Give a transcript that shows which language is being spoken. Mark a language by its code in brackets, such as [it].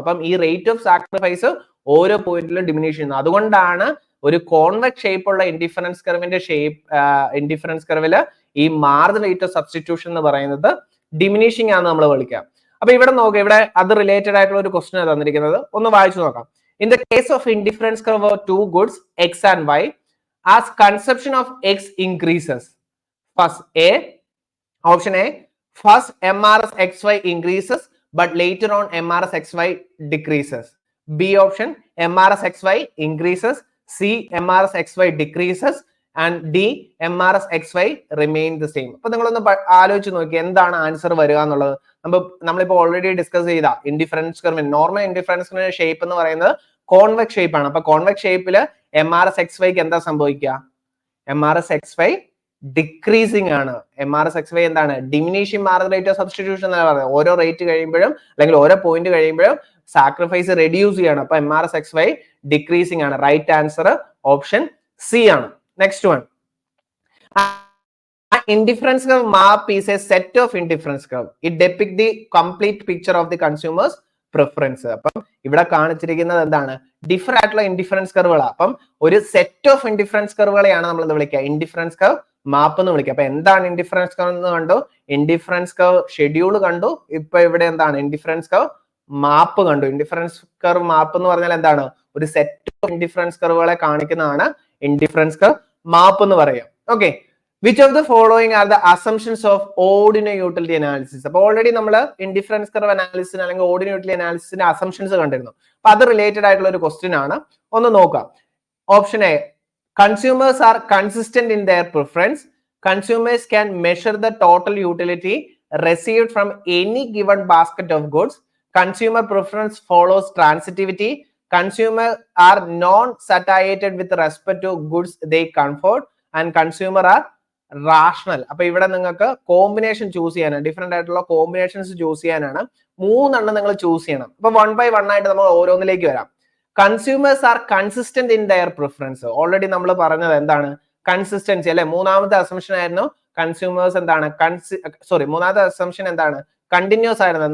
[ml] അപ്പം ഈ rate of sacrifice ഓരോ പോയിന്റിലും ഡിമിനിഷ് ചെയ്യുന്നു. അതുകൊണ്ടാണ് ഒരു കോൺവെക്സ് ഷേപ്പ് ഉള്ള ഇൻഡിഫറൻസ് കർവിന്റെ ഇൻഡിഫറൻസ് കർവില് ഈ മാർജിൻ റേറ്റ് ഓഫ് സബ്സ്റ്റിറ്റ്യൂഷൻ എന്ന് പറയുന്നത് ഡിമിനിഷിംഗ് ആണെന്ന് നമ്മൾ വിളിക്കാം. അപ്പൊ ഇവിടെ നോക്കാം, ഇവിടെ അത് റിലേറ്റഡ് ആയിട്ടുള്ള ഒരു ക്വസ്റ്റ്യൻ തന്നിരിക്കുന്നത്, ഒന്ന് വായിച്ചു നോക്കാം. [en] In the case of indifference curve of two goods x and y, as consumption of x increases, first option A, first MRS xy increases but later on MRS xy decreases. B option, MRS xy increases, C MRS xy decreases, and D MRS xy remain the same. [ml] അപ്പൊ നിങ്ങളൊന്ന് ആലോചിച്ച് നോക്കി എന്താണ് answer വരിക എന്നുള്ളത്. നമ്മളിപ്പോ already discuss ചെയ്ത indifference curve, normal indifference കർവിന്റെ ഷേപ്പ് എന്ന് പറയുന്നത് കോൺവെക്സ് ഷേപ്പ് ആണ്. അപ്പൊ കോൺവെക്സ് ഷേപ്പില് MRS xyക്ക് എന്താ സംഭവിക്കുക? MRS xy ഡിക്രീസിങ് ആണ്. MRS xy എന്താണ്? Diminishing margin rate of substitution എന്നാണ് പറയുന്നത്. ഓരോ റേറ്റ് കഴിയുമ്പോഴും അല്ലെങ്കിൽ ഓരോ പോയിന്റ് കഴിയുമ്പോഴും സാക്രിഫൈസ് റെഡ്യൂസ് ചെയ്യണം. അപ്പൊ MRS xy ഡിക്രീസിംഗ് ആണ്. റൈറ്റ് ആൻസർ ഓപ്ഷൻ സി ആണ്. [en] Next one, indifference curve map is a set of indifference curve. It depicts the complete picture of the consumer's preference. [ml] അപ്പം ഇവിടെ കാണിച്ചിരിക്കുന്നത് എന്താണ്? ഡിഫറെന്റ് ആയിട്ടുള്ള ഇൻഡിഫറൻസ് കർവുകളാണ്. അപ്പം ഒരു സെറ്റ് ഓഫ് ഇൻഡിഫറൻസ് കർവുകളെയാണ് നമ്മൾ എന്ത് വിളിക്കുക? ഇൻഡിഫറൻസ് കർവ് മാപ്പ് എന്ന് വിളിക്കുക. അപ്പൊ എന്താണ് ഇൻഡിഫറൻസ് കർവ് എന്ന് കണ്ടു, ഇൻഡിഫറൻസ് കർവ് ഷെഡ്യൂൾ കണ്ടു, ഇപ്പൊ ഇവിടെ എന്താണ്? ഇൻഡിഫറൻസ് കർവ് മാപ്പ് കണ്ടു. ഇൻഡിഫറൻസ് കർവ് മാപ്പ് എന്ന് പറഞ്ഞാൽ എന്താണ്? ഒരു സെറ്റ് ഓഫ് ഇൻഡിഫറൻസ് കർവുകളെ കാണിക്കുന്നതാണ് ഇൻഡിഫറൻസ് കർവ് മാപ്പ് എന്ന് പറയാം. [en] Okay, which of the following are the assumptions of ordinary utility analysis? [ml] അപ്പൊ ഓൾറെഡി നമ്മൾ ഇൻഡിഫറൻസ് കർവ് അനാലിസിന് അല്ലെങ്കിൽ ഓർഡിനറി യൂട്ടിലിറ്റി അനാലിസിന്റെ അസംഷൻസ് കണ്ടിരുന്നു. അപ്പൊ അത് റിലേറ്റഡ് ആയിട്ടുള്ള ഒരു ക്വസ്റ്റ്യൻ ആണ്, ഒന്ന് നോക്കാം. Option A, [en] Consumers are consistent in their preference. Consumers can measure the total utility received from any given basket of goods. Consumer preference follows transitivity. Consumer are non-satiated with respect to goods they comfort, and consumer are rational. [ml] അപ്പൊ ഇവിടെ നിങ്ങൾക്ക് combination choose ചെയ്യാനാണ്, different ആയിട്ടുള്ള combinations choose ചെയ്യാനാണ്. 3 നിങ്ങൾ choose ചെയ്യണം. അപ്പൊ 1 by 1 ആയിട്ട് നമ്മൾ ഓരോന്നിലേക്ക് വരാം. [en] Consumers are consistent in their preference. [ml] Already നമ്മൾ പറഞ്ഞത് എന്താണ്? കൺസിസ്റ്റൻസി അല്ലെ? മൂന്നാമത്തെ അസംഷൻ ആയിരുന്നു കൺസ്യൂമേഴ്സ് എന്താണ്? മൂന്നാമത്തെ അസംഷൻ എന്താണ്? കണ്ടിന്യൂസ് ആയിരുന്നു.